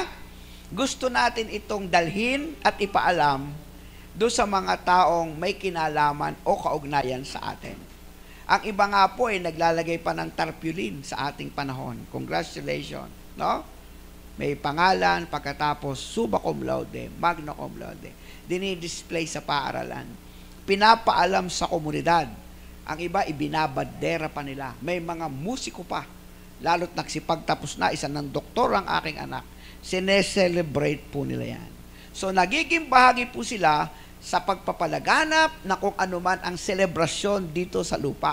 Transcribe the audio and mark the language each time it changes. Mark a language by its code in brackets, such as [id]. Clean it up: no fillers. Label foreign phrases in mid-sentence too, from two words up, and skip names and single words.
[tl] Gusto natin itong dalhin at ipaalam doon sa mga taong may kinalaman o kaugnayan sa atin. Ang iba nga po ay naglalagay pa ng tarpaulin sa ating panahon. Congratulations. No? May pangalan, pagkatapos [la] summa cum laude, magna cum laude. [tl] Dinidisplay sa paaralan. ipinapaalam sa komunidad. Ang iba, ibinabadera pa nila. May mga musiko pa. Lalo't nagsipagtapos na, isa ng doktor ang aking anak. Sineselebrate po nila yan. So, nagiging bahagi po sila sa pagpapalaganap na kung ano man ang selebrasyon dito sa lupa.